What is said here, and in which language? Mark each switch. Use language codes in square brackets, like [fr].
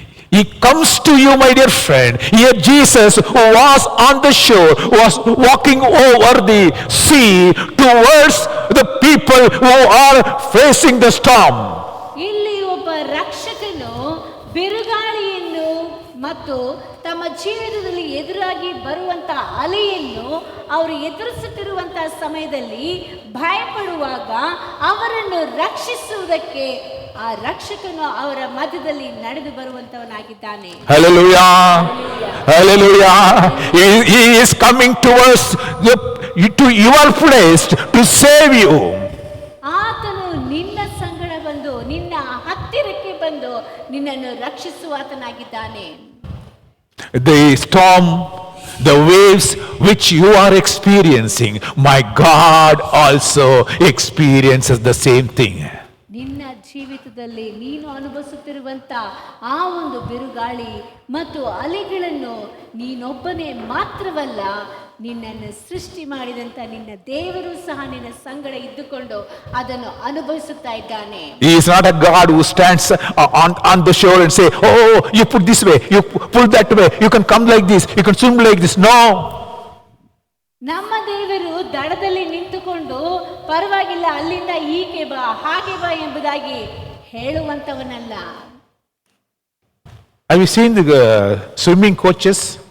[en] He comes to you, my dear friend. Here Jesus, who was on the shore, was walking over the sea towards the people who are facing the storm. [kn] ಇಲ್ಲಿ ಒಬ್ಬ ರಕ್ಷಕನು ಬಿರುಗಾಳಿಯನ್ನು ಮತ್ತು ತಮ್ಮ ಜೀವಿತದಲ್ಲಿ ಎದುರಾಗಿ ಬರುವಂತ ಅಲೆಯನ್ನು ಅವರು ಎದುರಿಸುತ್ತಿರುವಂತಹ ಸಮಯದಲ್ಲಿ ಭಯಪಡುವಾಗ ಅವರನ್ನು ರಕ್ಷಿಸುವುದಕ್ಕೆ ಆ ರಕ್ಷಕನು ಅವರ ಮಧ್ಯದಲ್ಲಿ ನಡೆದು ಬರುವಂತವನಾಗಿದ್ದಾನೆ. [en] Hallelujah. Hallelujah. He is coming towards to your place to save you. [kn] ಆತನು ನಿನ್ನ ಸಂಗಡ ಬಂದು ನಿನ್ನ ಹತ್ತಿರಕ್ಕೆ ಬಂದು ನಿನ್ನನ್ನು ರಕ್ಷಿಸುವಾತನಾಗಿದ್ದಾನೆ. [en] The storm, the waves which you are experiencing, my God also experiences the same thing. [kn] ನಿನ್ನ ಜೀವಿತದಲ್ಲಿ ನೀನು ಅನುಭವಿಸುತ್ತಿರುವಂತ ಆ ಒಂದು ಬಿರುಗಾಳಿ ಮತ್ತು ಅಲೆಗಳನ್ನು ನೀನೊಬ್ಬನೇ ಮಾತ್ರವಲ್ಲ, ನಿನ್ನನ್ನು ಸೃಷ್ಟಿ ಮಾಡಿದಂತ ನಿನ್ನ ದೇವರು ಸಹ ನಿನ್ನ ಸಂಗಡ ಇದ್ದುಕೊಂಡು ಅದನ್ನು ಅನುಭವಿಸುತ್ತಾ ಇದ್ದಾನೆ. [en] He is not a God who stands on the shore and say, oh, you put this way, you pull that way, you can come like this, you can swim like this. No. [kn] ನಮ್ಮ ದೇವರು ದಡದಲ್ಲಿ ನಿಂತುಕೊಂಡು ಪರವಾಗಿಲ್ಲ, ಅಲ್ಲಿಂದ ಹೀಗೆ ಬಾ ಹಾಗೆ ಬಾ ಎಂಬುದಾಗಿ ಹೇಳುವಂತವನಲ್ಲ. [en] Have you seen the swimming coaches?